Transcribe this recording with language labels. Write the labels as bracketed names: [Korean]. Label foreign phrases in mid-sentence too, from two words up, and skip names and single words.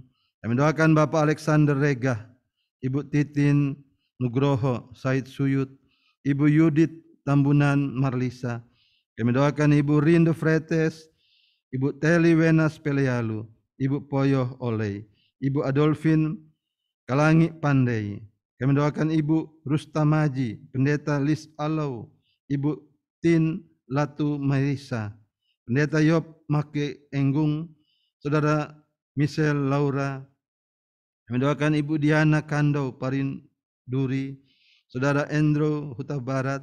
[Indonesian] Kami doakan Bapak Alexander Regah, Ibu Titin Nugroho Said Suyut, Ibu Yudit Tambunan Marlisa. Kami doakan Ibu Rindo Fretes, Ibu Teli Wenas Pelealu, Ibu Poyoh Oleh, Ibu Adolfin Kalangi Pandai. Kami doakan Ibu Rustamaji, Pendeta Lis Alau, Ibu Tin Latu Marisa, Pendeta Yob Make Enggung, Saudara Michelle Laura. Kami doakan Ibu Diana Kandau Parinduri, Saudara Endro Huta Barat.